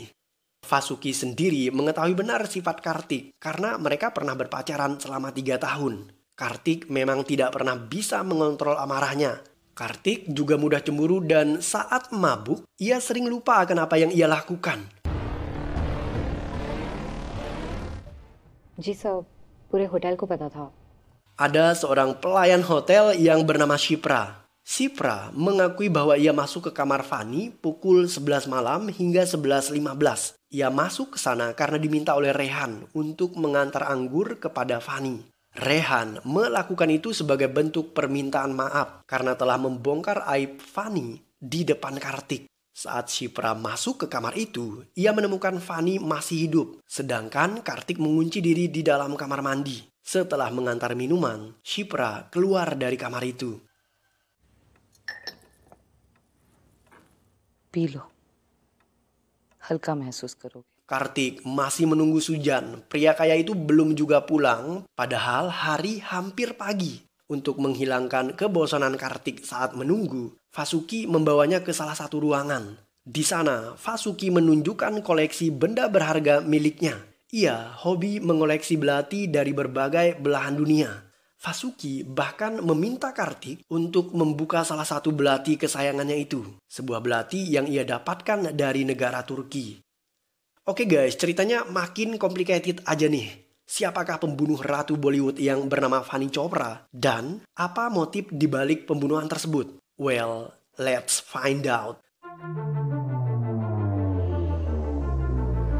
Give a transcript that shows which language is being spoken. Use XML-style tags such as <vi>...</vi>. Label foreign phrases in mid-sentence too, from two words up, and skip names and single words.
<id>Vasuki sendiri mengetahui benar sifat Kartik karena mereka pernah berpacaran selama 3 tahun. Kartik memang tidak pernah bisa mengontrol amarahnya. Kartik juga mudah cemburu dan saat mabuk, ia sering lupa akan apa yang ia lakukan.</id> <hi>जी सर पूरे होटल को पता था.</hi> <id>Ada seorang pelayan hotel yang bernama Shipra. Shipra mengakui bahwa ia masuk ke kamar Fanny pukul 11 malam hingga 11.15. Ia masuk ke sana karena diminta oleh Rehan untuk mengantar anggur kepada Fanny. Rehan melakukan itu sebagai bentuk permintaan maaf karena telah membongkar aib Fanny di depan Kartik. Saat Shipra masuk ke kamar itu, ia menemukan Fanny masih hidup. Sedangkan Kartik mengunci diri di dalam kamar mandi. Setelah mengantar minuman, Shipra keluar dari kamar itu.</id> <hi>पी लो हल्का महसूस करोगे.</hi> <id>Kartik masih menunggu Sujan. Pria kaya itu belum juga pulang, padahal hari hampir pagi. Untuk menghilangkan kebosanan Kartik saat menunggu, Vasuki membawanya ke salah satu ruangan. Di sana, Vasuki menunjukkan koleksi benda berharga miliknya. Ia hobi mengoleksi belati dari berbagai belahan dunia. Vasuki bahkan meminta Kartik untuk membuka salah satu belati kesayangannya itu. Sebuah belati yang ia dapatkan dari negara Turki. Oke guys, ceritanya makin complicated aja nih. Siapakah pembunuh ratu Bollywood yang bernama Fanny Chopra? Dan apa motif dibalik pembunuhan tersebut?</id> <en>Well, let's find out.</en>